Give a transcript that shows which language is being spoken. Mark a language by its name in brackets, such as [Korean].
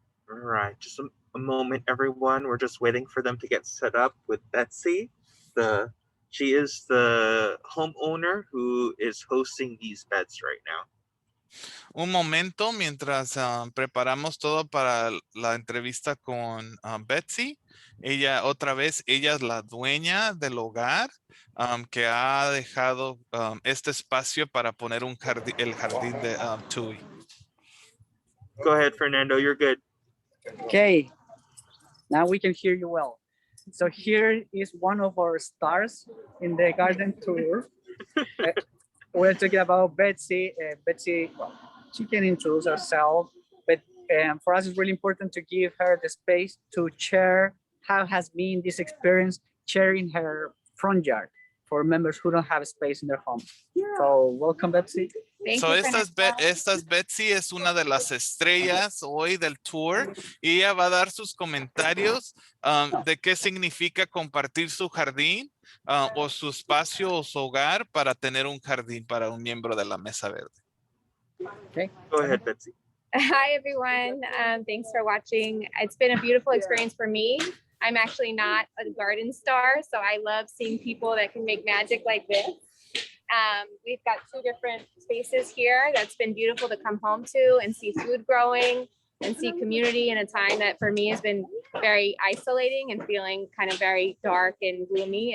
[English] All right, just a moment, everyone. We're just waiting for them to get set up with Betsy. She is the homeowner who is hosting these beds right now. [Spanish] Un momento mientras preparamos todo para la entrevista con Betsy. Ella es la dueña del hogar que ha dejado este espacio para poner el jardín de Tui. [English] Go ahead, Fernando. You're good. Okay, now we can hear you well. So here is one of our stars in the garden tour. We're talking about Betsy. Betsy, she can introduce herself, but for us it's really important to give her the space to share how has been this experience sharing her front yard for members who don't have space in their home. So welcome, Betsy. [Spanish] Esta Betsy es una de las estrellas hoy del tour y ella va a dar sus comentarios de qué significa compartir su jardín o su espacio o su hogar para tener un jardín para un miembro de la Mesa Verde. [English] Okay. Go ahead, Betsy. Hi, everyone. Thanks for watching. It's been a beautiful experience for me. I'm actually not a garden star, so I love seeing people that can make magic like this. We've got 2 different spaces here that's been beautiful to come home to and see food growing and see community in a time that for me has been very isolating and feeling kind of very dark and gloomy.